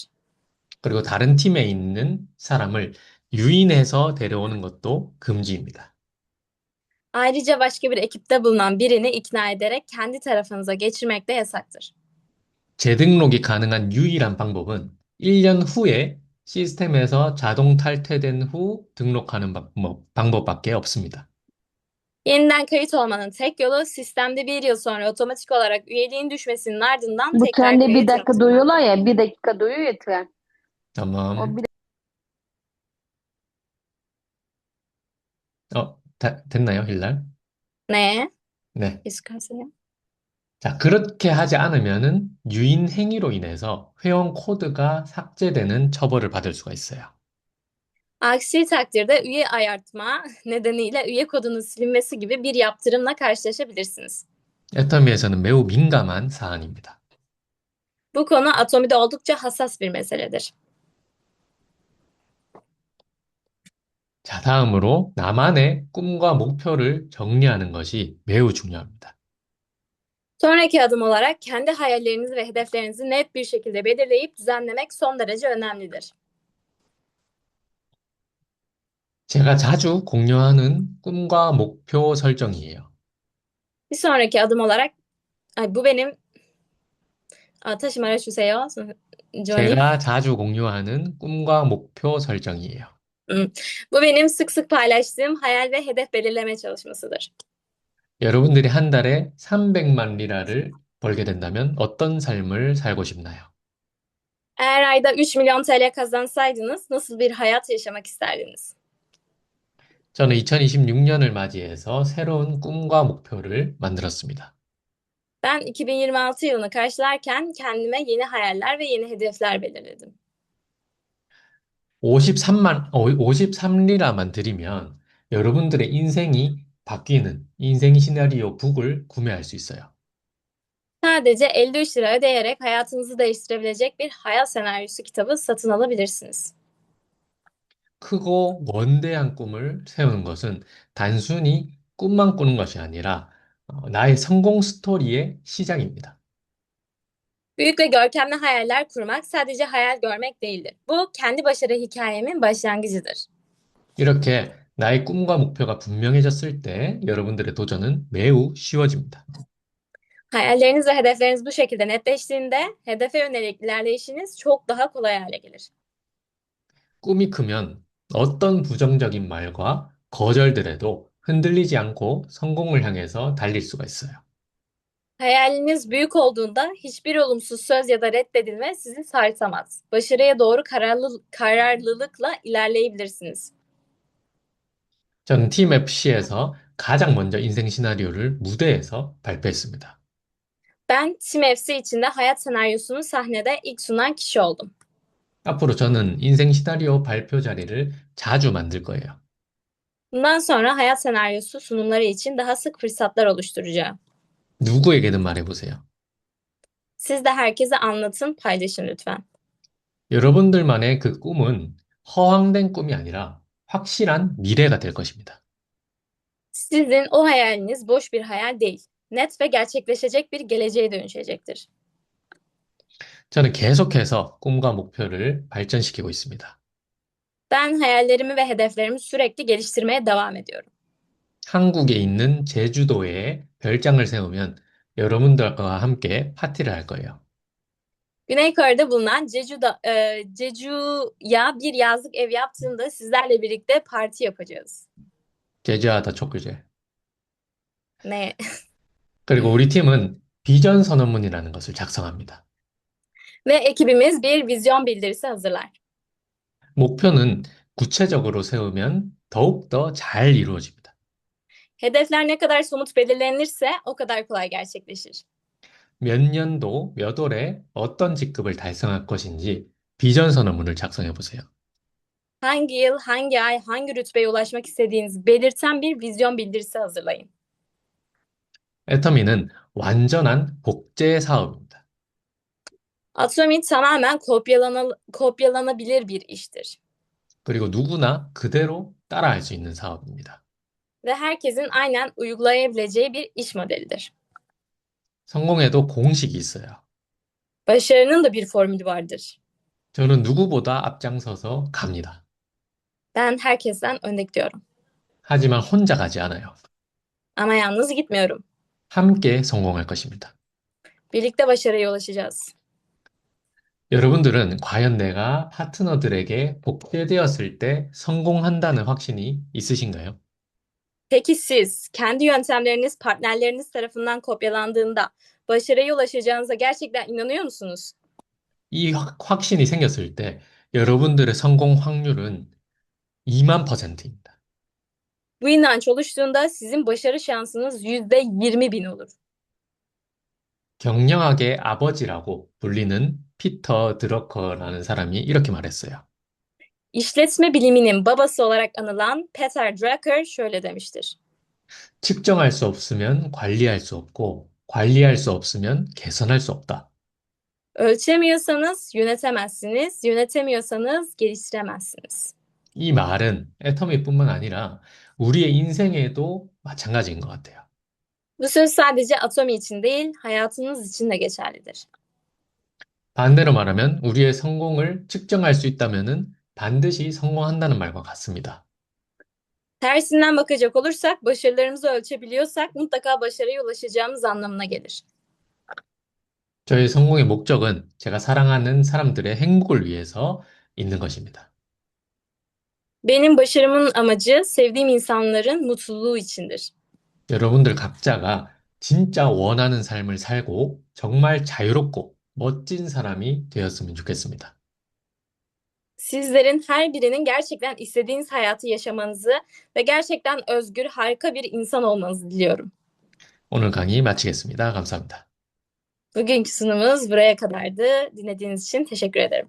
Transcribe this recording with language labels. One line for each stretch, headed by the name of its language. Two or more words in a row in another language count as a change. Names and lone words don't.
Korean: 그리고 다른 팀에 있는 사람을 유인해서 데려오는 것도 금지입니다.
Turkish: Ayrıca başka bir ekipte bulunan birini ikna ederek kendi tarafınıza geçirmek de yasaktır.
Korean: 재등록이 가능한 유일한 방법은 1년 후에 시스템에서 자동 탈퇴된 후 등록하는 방법밖에 없습니다.
Turkish: Yeniden kayıt olmanın tek yolu sistemde bir yıl sonra otomatik olarak üyeliğin düşmesinin ardından Bu tekrar trende bir kayıt dakika yaptırmak. duyuyorlar ya, bir dakika duyuyor ya tren. O tamam. bir
Korean: 됐나요, 힐날?
Turkish: Ne?
Korean: 네. İskasya. 자, 그렇게 하지 않으면은 유인 행위로 인해서 회원 코드가 삭제되는 처벌을 받을 수가 있어요.
Turkish: Aksi takdirde üye ayartma nedeniyle üye kodunun silinmesi gibi bir yaptırımla karşılaşabilirsiniz.
Korean: 애터미에서는 매우 민감한 사안입니다.
Turkish: Bu konu Atomi'de oldukça hassas bir meseledir.
Korean: 자, 다음으로 나만의 꿈과 목표를 정리하는 것이 매우 중요합니다.
Turkish: Sonraki adım olarak kendi hayallerinizi ve hedeflerinizi net bir şekilde belirleyip düzenlemek son derece önemlidir.
Korean: 제가 자주 공유하는 꿈과 목표 설정이에요.
Turkish: Bir sonraki adım olarak bu benim
Korean: 다시 말해 주세요.
Turkish: Johnny.
Korean: 제가 자주 공유하는 꿈과 목표 설정이에요.
Turkish: Bu benim sık sık paylaştığım hayal ve hedef belirleme çalışmasıdır.
Korean: 여러분들이 한 달에 300만 리라를 벌게 된다면 어떤 삶을 살고 싶나요?
Turkish: Eğer ayda 3 milyon TL kazansaydınız nasıl bir hayat yaşamak isterdiniz?
Korean: 저는 2026년을 맞이해서 새로운 꿈과 목표를 만들었습니다.
Turkish: Ben 2026 yılını karşılarken kendime yeni hayaller ve yeni hedefler belirledim.
Korean: 53리라만 드리면 여러분들의 인생이 바뀌는 인생 시나리오 북을 구매할 수 있어요.
Turkish: Sadece 53 lira ödeyerek hayatınızı değiştirebilecek bir hayat senaryosu kitabı satın alabilirsiniz.
Korean: 크고 원대한 꿈을 세우는 것은 단순히 꿈만 꾸는 것이 아니라 나의 성공 스토리의 시작입니다.
Turkish: Büyük ve görkemli hayaller kurmak sadece hayal görmek değildir. Bu kendi başarı hikayemin başlangıcıdır.
Korean: 이렇게 나의 꿈과 목표가 분명해졌을 때 여러분들의 도전은 매우 쉬워집니다.
Turkish: Hayalleriniz ve hedefleriniz bu şekilde netleştiğinde hedefe yönelik ilerleyişiniz çok daha kolay hale gelir.
Korean: 꿈이 크면 어떤 부정적인 말과 거절들에도 흔들리지 않고 성공을 향해서 달릴 수가 있어요.
Turkish: Hayaliniz büyük olduğunda hiçbir olumsuz söz ya da reddedilme sizi sarsamaz. Başarıya doğru kararlılıkla ilerleyebilirsiniz.
Korean: 저는 팀 FC에서 가장 먼저 인생 시나리오를 무대에서 발표했습니다.
Turkish: Ben Team FC içinde hayat senaryosunu sahnede ilk sunan kişi oldum.
Korean: 앞으로 저는 인생 시나리오 발표 자리를 자주 만들 거예요.
Turkish: Bundan sonra hayat senaryosu sunumları için daha sık fırsatlar oluşturacağım.
Korean: 누구에게든 말해보세요.
Turkish: Siz de herkese anlatın, paylaşın lütfen.
Korean: 여러분들만의 그 꿈은 허황된 꿈이 아니라 확실한 미래가 될 것입니다.
Turkish: Sizin o hayaliniz boş bir hayal değil. Net ve gerçekleşecek bir geleceğe dönüşecektir.
Korean: 저는 계속해서 꿈과 목표를 발전시키고 있습니다.
Turkish: Ben hayallerimi ve hedeflerimi sürekli geliştirmeye devam ediyorum.
Korean: 한국에 있는 제주도에 별장을 세우면 여러분들과 함께 파티를 할 거예요.
Turkish: Güney Kore'de bulunan Jeju'ya bir yazlık ev yaptığımda sizlerle birlikte parti yapacağız. 제주하다 촉구제. Ne?
Korean: 그리고 우리 팀은 비전 선언문이라는 것을 작성합니다.
Turkish: Ve ekibimiz bir vizyon bildirisi hazırlar.
Korean: 목표는 구체적으로 세우면 더욱더 잘 이루어집니다.
Turkish: Hedefler ne kadar somut belirlenirse o kadar kolay gerçekleşir.
Korean: 몇 년도, 몇 월에 어떤 직급을 달성할 것인지 비전 선언문을 작성해 보세요.
Turkish: Hangi yıl, hangi ay, hangi rütbeye ulaşmak istediğinizi belirten bir vizyon bildirisi hazırlayın.
Korean: 애터미는 완전한 복제 사업입니다.
Turkish: Atomi tamamen kopyalanabilir bir iştir.
Korean: 그리고 누구나 그대로 따라할 수 있는 사업입니다.
Turkish: Ve herkesin aynen uygulayabileceği bir iş modelidir.
Korean: 성공에도 공식이 있어요.
Turkish: Başarının da bir formülü vardır.
Korean: 저는 누구보다 앞장서서 갑니다.
Turkish: Ben herkesten önde gidiyorum.
Korean: 하지만 혼자 가지 않아요.
Turkish: Ama yalnız gitmiyorum.
Korean: 함께 성공할 것입니다.
Turkish: Birlikte başarıya ulaşacağız.
Korean: 여러분들은 과연 내가 파트너들에게 복제되었을 때 성공한다는 확신이 있으신가요?
Turkish: Peki siz kendi yöntemleriniz partnerleriniz tarafından kopyalandığında başarıya ulaşacağınıza gerçekten inanıyor musunuz?
Korean: 이 확신이 생겼을 때 여러분들의 성공 확률은 2만 %입니다.
Turkish: Bu inanç oluştuğunda sizin başarı şansınız %20.000 olur.
Korean: 경영학의 아버지라고 불리는 피터 드러커라는 사람이 이렇게 말했어요.
Turkish: İşletme biliminin babası olarak anılan Peter Drucker şöyle demiştir.
Korean: 측정할 수 없으면 관리할 수 없고, 관리할 수 없으면 개선할 수 없다.
Turkish: Ölçemiyorsanız yönetemezsiniz, yönetemiyorsanız geliştiremezsiniz.
Korean: 이 말은 애터미뿐만 아니라 우리의 인생에도 마찬가지인 것 같아요.
Turkish: Bu söz sadece Atomi için değil, hayatınız için de geçerlidir.
Korean: 반대로 말하면 우리의 성공을 측정할 수 있다면은 반드시 성공한다는 말과 같습니다.
Turkish: Tersinden bakacak olursak, başarılarımızı ölçebiliyorsak mutlaka başarıya ulaşacağımız anlamına gelir.
Korean: 저의 성공의 목적은 제가 사랑하는 사람들의 행복을 위해서 있는 것입니다.
Turkish: Benim başarımın amacı sevdiğim insanların mutluluğu içindir.
Korean: 여러분들 각자가 진짜 원하는 삶을 살고 정말 자유롭고 멋진 사람이 되었으면 좋겠습니다.
Turkish: Sizlerin her birinin gerçekten istediğiniz hayatı yaşamanızı ve gerçekten özgür, harika bir insan olmanızı diliyorum.
Korean: 오늘 강의 마치겠습니다. 감사합니다.
Turkish: Bugünkü sunumumuz buraya kadardı. Dinlediğiniz için teşekkür ederim.